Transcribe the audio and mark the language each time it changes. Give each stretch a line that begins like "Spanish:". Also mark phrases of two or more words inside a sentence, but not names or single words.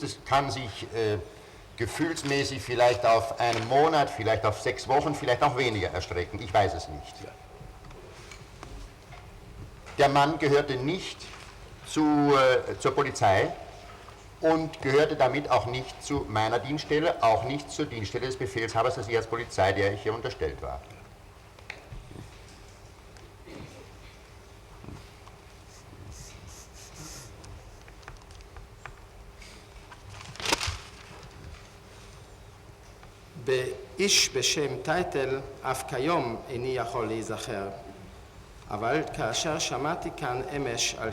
German: Es kann sich gefühlsmäßig vielleicht auf einen Monat, vielleicht auf 6 Wochen, vielleicht auch weniger erstrecken. Ich weiß es nicht. Der Mann gehörte nicht zur Polizei und gehörte damit auch nicht zu meiner Dienststelle, auch nicht zur Dienststelle des Befehlshabers der Sicherheitspolizei, der ich hier unterstellt war.
Hebrew: באיש בשם טייטל אף כיום איני יכול להיזכר, אבל כאשר שמעתי כאן אמש על